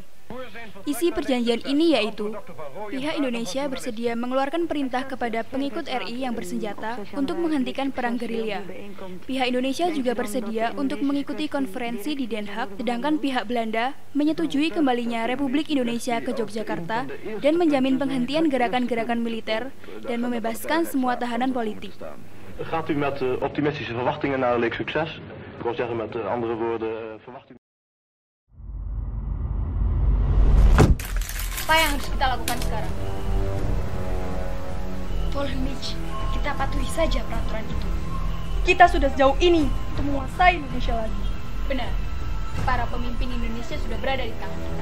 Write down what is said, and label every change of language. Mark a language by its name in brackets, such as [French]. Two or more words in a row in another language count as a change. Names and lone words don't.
[Indonesian] Isi perjanjian ini yaitu, pihak Indonesia bersedia mengeluarkan perintah kepada pengikut RI yang bersenjata untuk menghentikan perang gerilya. Pihak Indonesia juga bersedia untuk mengikuti konferensi di Den Haag, sedangkan pihak Belanda menyetujui kembalinya Republik Indonesia ke Yogyakarta dan menjamin penghentian gerakan-gerakan militer dan membebaskan semua tahanan politik. [Dutch] Gaat u met optimistische verwachtingen naar Leek succes? Ik wil zeggen met andere woorden, verwacht u... [Indonesian] Apa yang harus kita lakukan sekarang? Volhemich, kita patuhi saja peraturan itu. Kita sudah sejauh ini untuk menguasai Indonesia lagi. Benar, para pemimpin Indonesia sudah berada di tangan kita.